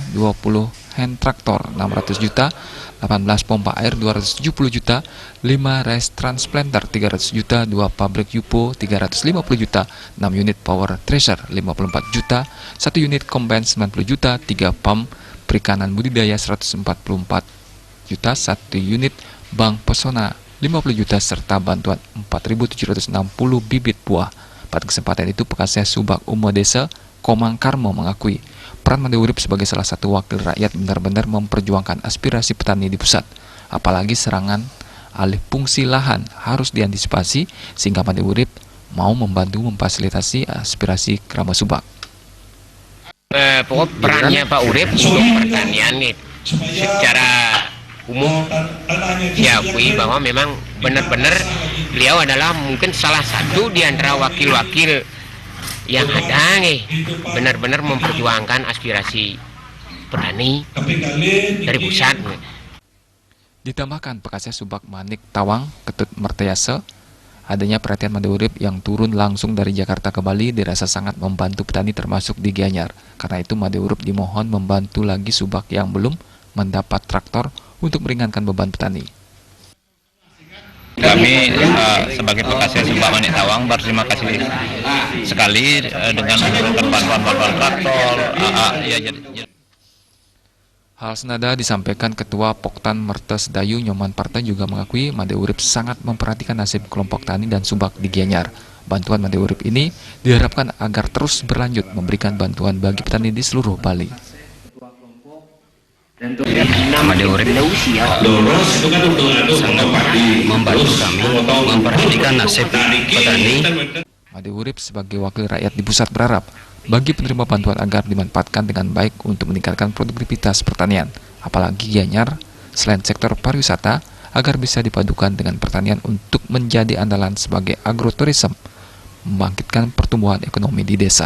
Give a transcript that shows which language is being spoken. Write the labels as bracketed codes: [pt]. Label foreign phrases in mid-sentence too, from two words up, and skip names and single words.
[id] 20 hand traktor 600 juta, 18 pompa air 270 juta, 5 [en] rice transplanter [id] 300 juta, 2 pabrik Yupo 350 juta, 6 unit [en] power thresher [id] 54 juta, 1 unit combine 90 juta, 3 pump perikanan budidaya 144 juta, 1 unit bank pesona 50 juta, serta bantuan 4.760 bibit buah. Pada kesempatan itu, Pekasih Subak Umo Desa Komang Karmo mengakui peran Imade Urip sebagai salah satu wakil rakyat benar-benar memperjuangkan aspirasi petani di pusat. Apalagi serangan alih fungsi lahan harus diantisipasi sehingga Imade Urip mau membantu memfasilitasi aspirasi Krama Subak. Pokok perannya Pak Urip untuk pertanian nih, secara umum diakui bahwa memang benar-benar beliau adalah mungkin salah satu di antara wakil-wakil yang ada nih, benar-benar memperjuangkan aspirasi petani dari pusat. Ditambahkan Pekasih Subak Manik Tawang Ketut Mertayase, adanya perhatian Imade Urip yang turun langsung dari Jakarta ke Bali dirasa sangat membantu petani termasuk di Gianyar. Karena itu Imade Urip dimohon membantu lagi Subak yang belum mendapat traktor untuk meringankan beban petani. Kami sebagai Pekasih Subak Manik Tawang berterima kasih sekali dengan memberikan bantuan traktor. Hal senada disampaikan Ketua Poktan Mertes Dayu Nyoman Parta juga mengakui Imade Urip sangat memperhatikan nasib kelompok tani dan Subak di Gianyar. Bantuan Imade Urip ini diharapkan agar terus berlanjut memberikan bantuan bagi petani di seluruh Bali. Imade Urip sangat membantu kami memperhatikan nasib petani. Imade Urip sebagai wakil rakyat di pusat berharap bagi penerima bantuan agar dimanfaatkan dengan baik untuk meningkatkan produktivitas pertanian, apalagi Gianyar selain sektor pariwisata agar bisa dipadukan dengan pertanian untuk menjadi andalan sebagai agroturism, membangkitkan pertumbuhan ekonomi di desa.